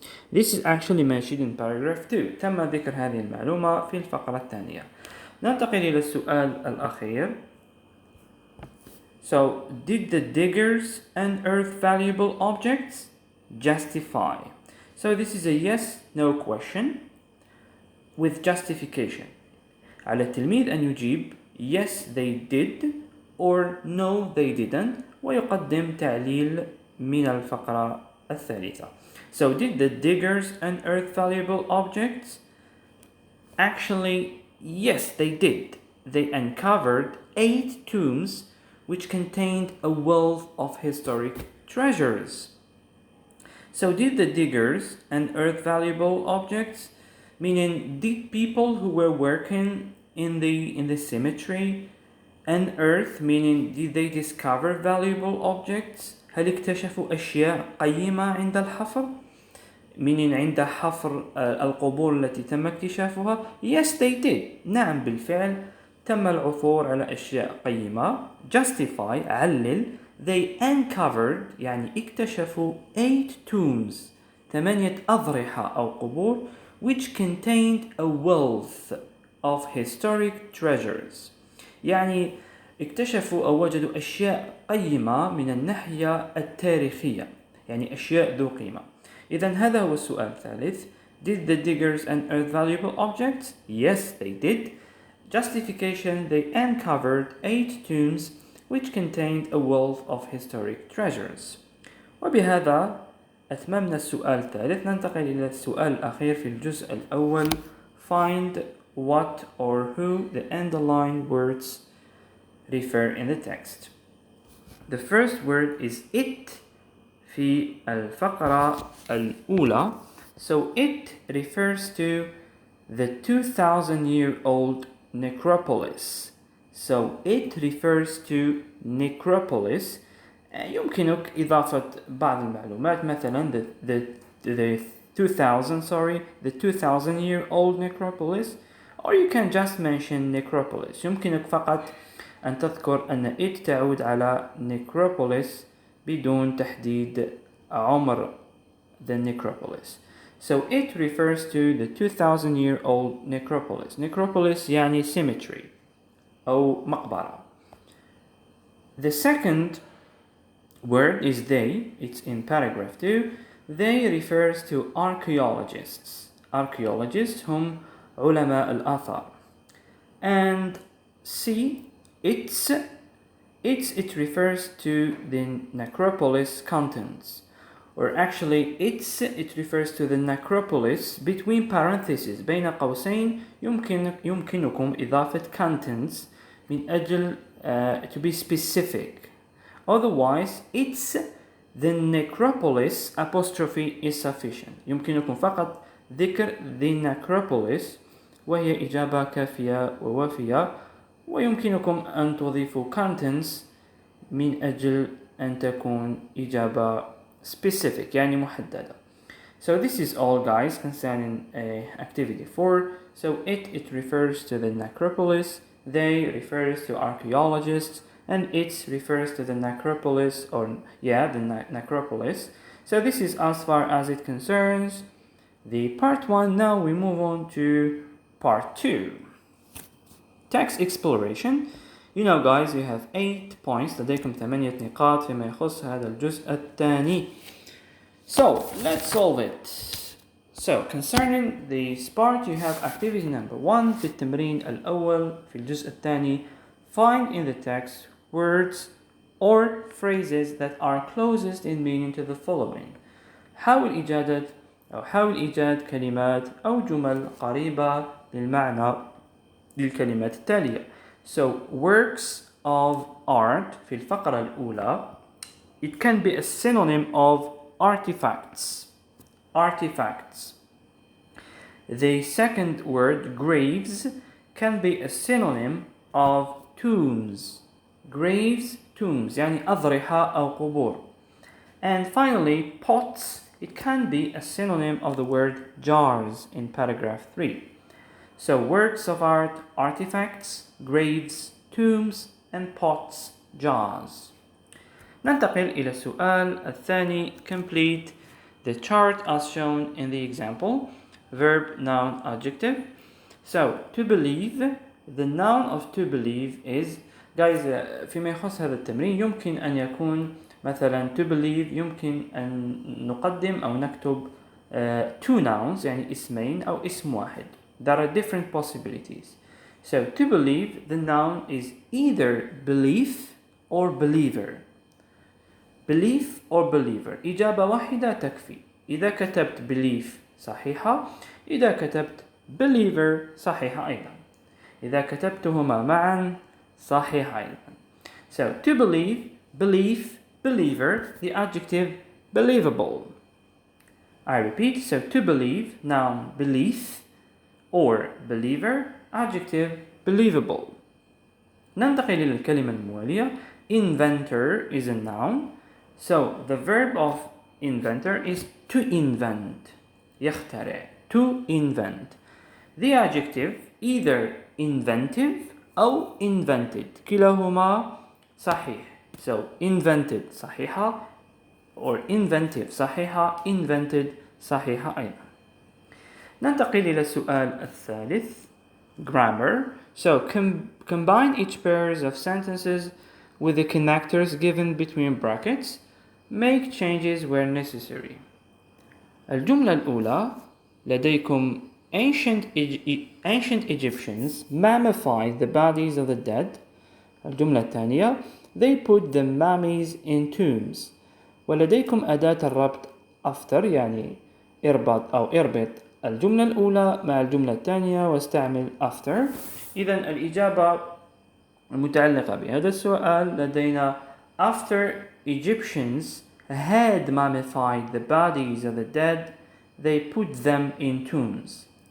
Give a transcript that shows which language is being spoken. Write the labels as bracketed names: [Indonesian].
[English] This is actually mentioned in paragraph 2. [Arabic] تم ذكر هذه المعلومة في الفقرة الثانية. ننتقل إلى السؤال الأخير. [English] So, did the diggers unearth valuable objects? Justify. So, this is a yes/no question with justification. [Arabic] على التلميذ أن يجيب [English] yes they did or no they didn't [Arabic] ويقدم تعليل من الفقرة الثالثة. [English] So, did the diggers unearth valuable objects? Actually, yes, they did. They uncovered 8 tombs which contained a wealth of historic treasures. So, did the diggers unearth valuable objects? Meaning, did people who were working in the cemetery unearth, meaning did they discover valuable objects? [Arabic] هل اكتشفوا أشياء قيمة عند الحفر؟ [English] meaning [Arabic] عند حفر القبور التي تم اكتشافها. [English] Yes, they did. [Arabic] نعم بالفعل تم العثور على أشياء قيمة. [English] Justify [Arabic] علل. [English] They uncovered [Arabic] يعني اكتشفوا [English] 8 tombs [Arabic] 8 أضرحة أو قبور [English] which contained a wealth of historic treasures. [Arabic] يعني اكتشفوا أو وجدوا أشياء قيمة من الناحية التاريخية، يعني أشياء ذو قيمة. إذن هذا هو السؤال الثالث. [English] Did the diggers unearth valuable objects? Yes, they did. Justification: they uncovered 8 tombs which contained a wealth of historic treasures. [Arabic] وبهذا أتممنا السؤال الثالث. ننتقل إلى السؤال الأخير في الجزء الأول. [English] Find what or who the underlined words refer in the text. The first word is it [Arabic] في الفقرة الأولى. [English] So it refers to the 2,000-year-old necropolis. So it refers to necropolis. [Arabic] يمكنك إضافة بعض المعلومات مثلا [English] the 2,000-year-old necropolis, or you can just mention necropolis. [Arabic] يمكنك فقط أن تذكر أن it تعود على necropolis بدون تحديد عمر [English] the necropolis. So it refers to the 2,000-year-old necropolis. [Arabic] Necropolis يعني cemetery أو مقبرة. [English] The second word is they. It's in paragraph 2. They refers to archaeologists. [Arabic] Archaeologists هم علماء الآثار. [English] And C, it refers to the necropolis contents. Or actually, it refers to the necropolis between parentheses. [Arabic] بين قوسين يمكنكم إضافة contents من أجل [English] to be specific. Otherwise, it's the necropolis apostrophe is sufficient. [Arabic] يمكنكم فقط ذكر the necropolis وهي إجابة كافية ووافية. ويمكنكم أن تضيفوا contents من أجل أن تكون إجابة [English] specific [Arabic] يعني محددة. [English] So this is all, guys, concerning activity 4. So it refers to the necropolis, they refers to archaeologists, and it refers to the necropolis, necropolis. So this is as far as it concerns the part 1. Now we move on to part 2. Text exploration. You know, guys, you have 8 points. [Arabic] لديكم 8 نقاط فيما يخص هذا الجزء الثاني. [English] So let's solve it. So concerning this part, you have activity number 1 [Arabic] في التمرين الأول في الجزء الثاني. [English] Find in the text words or phrases that are closest in meaning to the following. [Arabic] حاول إيجاد كلمات أو جمل قريبة للمعنى للكلمات التالية. [English] So works of art [Arabic] في الفقرة الأولى [English] it can be a synonym of artifacts. Artifacts. The second word, graves, can be a synonym of tombs. [Arabic] Graves, tombs, يعني أضرحة أو قبور. [English] And finally, pots, it can be a synonym of the word jars in paragraph 3. So works of art, artifacts, graves, tombs, and pots, jars. [Arabic] ننتقل إلى السؤال الثاني. [English] Complete the chart as shown in the example. Verb, noun, adjective. So, to believe, the noun of to believe [Arabic] is, guys, فيما يخص هذا التمرين يمكن أن يكون مثلا to believe يمكن أن نقدم أو نكتب [English] two nouns [Arabic] يعني اسمين أو اسم واحد. [English] There are different possibilities. So, to believe, the noun is either belief or believer. Belief or believer. [Arabic] إجابة واحدة تكفي. إذا كتبت belief صحيحة، إذا كتبت believer صحيحة أيضا. إذا كتبتهما معا صحيحة أيضا. [English] So, to believe, belief, believer, the adjective believable. I repeat, so to believe, noun belief, or believer, adjective believable. [Arabic] ننتقل إلى الكلمة الموالية. [English] Inventor is a noun. So the verb of inventor is to invent. [Arabic] يخترع. [English] To invent. The adjective either inventive [Arabic] أو [English] invented. [Arabic] كلاهما صحيح. [English] So invented [Arabic] صحيحة [English] or inventive صحيحة. [Arabic] Invented صحيحة أيضا. ننتقل إلى السؤال الثالث. [English] Grammar. So combine each pairs of sentences with the connectors given between brackets. Make changes where necessary. [Arabic] الجملة الأولى لديكم [English] ancient Egyptians mummified the bodies of the dead. [Arabic] الجملة الثانية [English] they put the mummies in tombs. [Arabic] ولديكم أداة الربط after يعني اربط أو اربط الجملة الأولى مع الجملة الثانية واستعمل after. إذن الإجابة المتعلقة بهذا السؤال لدينا [English] after Egyptians had mummified the bodies of the dead, they put them in tombs.